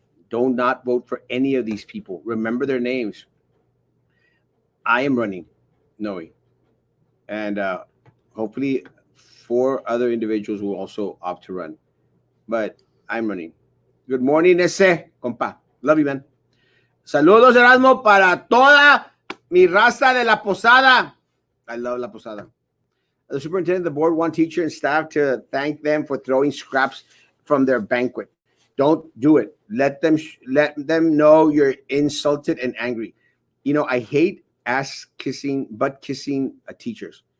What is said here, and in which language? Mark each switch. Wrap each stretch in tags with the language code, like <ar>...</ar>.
<en>Do not vote for any of these people. Remember their names. I am running, Noe. And hopefully 4 other individuals will also opt to run. But I'm running. Good morning,</en> <es>Ese, compa.</es> <en>Love you, man.</en> <es>Saludos, Erasmo, para toda mi raza de la Posada.</es> <en>I love La Posada. The superintendent, the board want teacher and staff to thank them for throwing scraps from their banquet. Don't do it. Let them know you're insulted and angry. You know, I hate butt kissing teachers.</en>